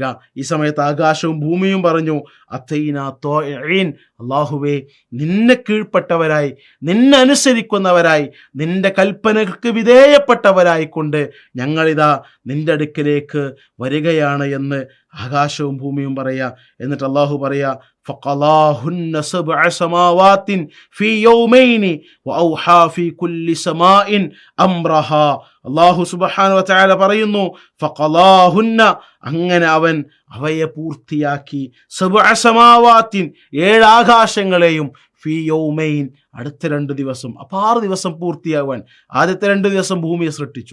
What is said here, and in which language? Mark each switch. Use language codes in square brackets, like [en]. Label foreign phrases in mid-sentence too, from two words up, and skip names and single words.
[ml] ഈ സമയത്ത് ആകാശവും ഭൂമിയും പറഞ്ഞു [ar] أتينا طائعين, [ml] അല്ലാഹുവേ നിന്നെ കീഴ്പ്പെട്ടവരായി, നിന്നെ അനുസരിക്കുന്നവരായി, നിന്റെ കൽപ്പനകൾക്ക് വിധേയപ്പെട്ടവരായിക്കൊണ്ട് ഞങ്ങളിതാ നിന്റെ അടുക്കലേക്ക് വരികയാണ് എന്ന് ആകാശവും ഭൂമിയും പറയാ. എന്നിട്ട് അല്ലാഹു പറയാ [ar] فقضاهن 7 سماوات في يومين وأوحى في كل سماء أمرها. الله سبحانه وتعالى [ml] പറയുന്നു ഫഖളാഹുന്ന, അങ്ങനെ അവൻ അവയെ പൂർത്തിയാക്കി. 7 സമാവാത്തിൻ, 7 ആകാശങ്ങളെയും [ar] في يومين, [ml] അടുത്ത 2 ദിവസം. അപ്പോൾ 6 ദിവസം പൂർത്തിയാവാൻ ആദ്യത്തെ 2 ദിവസം ഭൂമിയെ സൃഷ്ടിച്ചു.